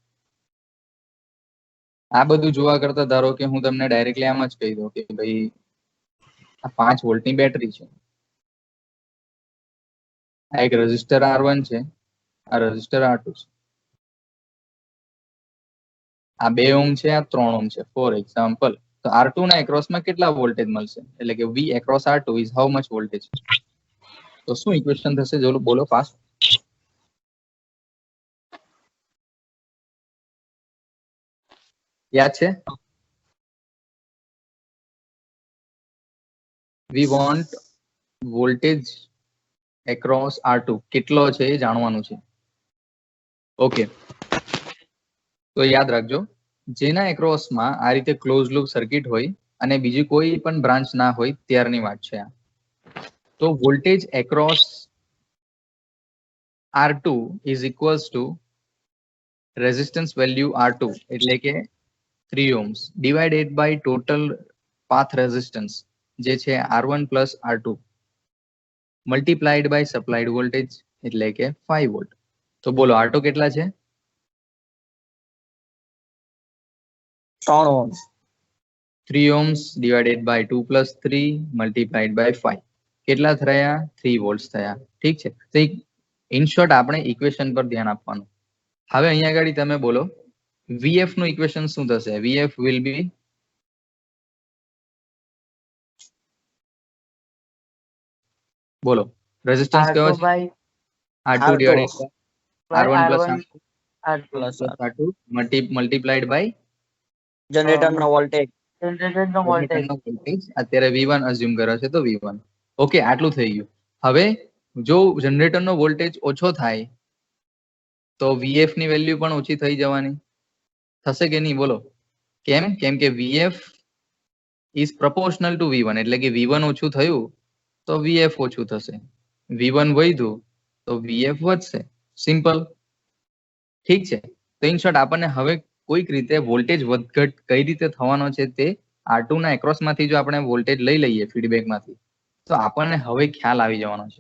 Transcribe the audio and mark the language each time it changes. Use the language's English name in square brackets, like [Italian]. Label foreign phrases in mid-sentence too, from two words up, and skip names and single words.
[Gujarati] આ બધું જોવા કરતા ધારો કે હું તમને ડાયરેક્ટલી આમ જ કહી દઉં કે ભાઈ આ 5 વોલ્ટની બેટરી છે, આ એક રેઝિસ્ટર R1 છે, આ રેઝિસ્ટર R2 છે, આ 2 ઓહ્મ છે, આ 3 ઓહ્મ છે [English] for example. [Gujarati] તો R2 ના એક્રોસમાં કેટલા વોલ્ટેજ મળશે? એટલે કે [English] V across R2 is how much voltage? [Gujarati] તો શું ઇક્વેશન થશે? જો બોલો ફાસ્ટ. યાદ છે? [English] We want voltage across R2 [Gujarati] કેટલો છે એ જાણવાનું છે. ઓકે, તો યાદ રાખજો, જેના એક્રોસમાં આ રીતે [English] close loop circuit [Gujarati] હોય અને બીજી કોઈ પણ બ્રાન્ચ ના હોય ત્યારની વાત છે આ. [English] તો voltage across R2 is equals to resistance value R2 [Gujarati] એટલે કે [English] 3 ohms divided by total path resistance [Gujarati] જે છે [English] R1 plus R2 multiplied by supplied voltage [Gujarati] એટલે કે [English] 5 volt. [Gujarati] તો બોલો R2 કેટલા છે? [English] 3 ohms. 3 ohms divided by 2 plus 3 multiplied by 5 [Gujarati] કેટલા થયા? 3 volts થયા. ઠીક છે. તો [English] in short [Gujarati] આપણે ઇક્વેશન પર ધ્યાન આપવાનું. હવે અહીંયા આગળ તમે બોલો VF નું ઇક્વેશન શું થશે? [English] VF will be [Gujarati] બોલો રેઝિસ્ટન્સ કયો R2 છે? [English] by R2 divided by R1 plus R2 plus R2 multiplied by [Gujarati] જનરેટર નો વોલ્ટેજ. જનરેટર નો વોલ્ટેજ. વોલ્ટેજ અત્યારે V1 અઝ્યુમ કર્યો છે તો V1. ઓકે, આટલું થઈ ગયું. હવે જો જનરેટરનો વોલ્ટેજ ઓછો થાય તો VF ની વેલ્યુ પણ ઓછી થઈ જવાની થશે કે નહીં? બોલો કેમ? કેમ કે [English] VF is proportional to V1 [Gujarati] એટલે કે V1 ઓછું થયું તો VF ઓછું થશે, V1 વધ્યું તો VF વધશે. સિમ્પલ. ઠીક છે. તો [English] in short [Gujarati] આપણને હવે કોઈક રીતે વોલ્ટેજ વધઘટ કઈ રીતે થવાનો છે તે R2 ના એક્રોસમાંથી જો આપણે વોલ્ટેજ લઈ લઈએ ફીડબેકમાંથી તો આપણને હવે ખ્યાલ આવી જવાનો છે.